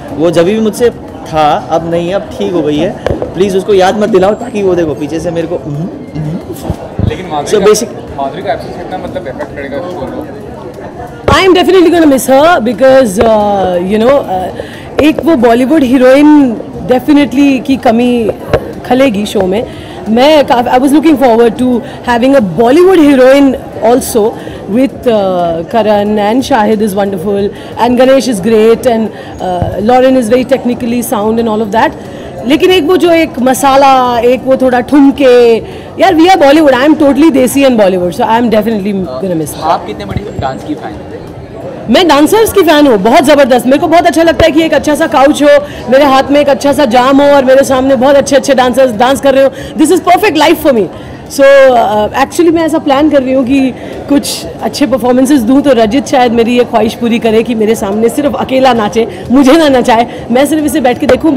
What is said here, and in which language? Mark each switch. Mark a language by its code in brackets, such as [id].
[hi] वो जब भी मुझसे था, अब नहीं है, अब ठीक हो गई है। प्लीज़ उसको याद मत दिलाओ, ताकि वो देखो पीछे से मेरे को। लेकिन [en] so basic [hi] माधुरी का एब्सेंस कितना मतलब इफेक्ट करेगा शो को? [en] I am definitely gonna miss her because you know, [hi] एक वो बॉलीवुड हीरोइन डेफिनेटली की कमी खलेगी शो में। [en] I was looking forward to having a Bollywood heroine also with Karan, and Shahid is wonderful and Ganesh is great and Lauren is very technically sound and all of that. [hi] लेकिन एक वो जो एक मसाला, एक वो थोड़ा ठुमके, यार [en] we are Bollywood, I am totally desi and Bollywood, so I am definitely gonna miss her. [hi] आप कितने बड़ी डांस की फैन हैं? मैं डांसर्स की फ़ैन हूँ, बहुत ज़बरदस्त। मेरे को बहुत अच्छा लगता है कि एक अच्छा सा काउच हो, मेरे हाथ में एक अच्छा सा जाम हो और मेरे सामने बहुत अच्छे अच्छे डांसर्स डांस कर रहे हो। [en] This is perfect life for me. [hi] So actually मैं ऐसा प्लान कर रही हूँ कि कुछ अच्छे परफॉर्मेंसेस दूँ, तो रजित शायद मेरी ये ख्वाहिश पूरी करे कि मेरे सामने सिर्फ अकेला नाचे, मुझे ना नचाए, मैं सिर्फ इसे बैठ के देखूँ।